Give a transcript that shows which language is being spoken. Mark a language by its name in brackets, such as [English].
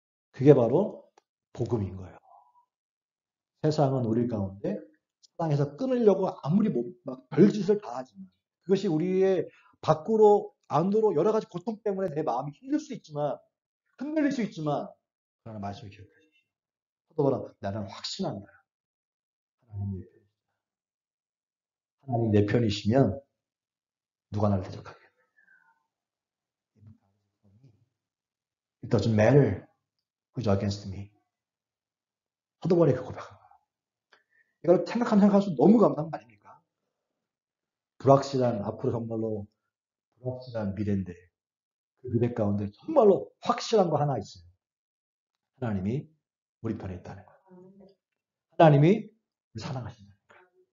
[Korean] 그게 바로 복음인 거예요. 세상은 우리 가운데 사랑해서 끊으려고 아무리 막 별짓을 다 하지만 그것이 우리의 밖으로 안으로 여러 가지 고통 때문에 내 마음이 힘들 수 있지만 흔들릴 수 있지만 그러나 말씀을 기억하십시오. 서도보라 나는 확신한다. 하나님 내 편이시면 누가 나를 대적하겠냐. [English] It doesn't matter who's against me. [Korean] 서도보라 그 고백합니다. 이걸 생각할수록 너무 감사한 거 아닙니까? 불확실한 앞으로 정말로 불확실한 미래인데 그 미래 가운데 정말로 확실한 거 하나 있어요. 하나님이 우리 편에 있다는 거예요. 하나님이 우리 사랑하신다는 거예요.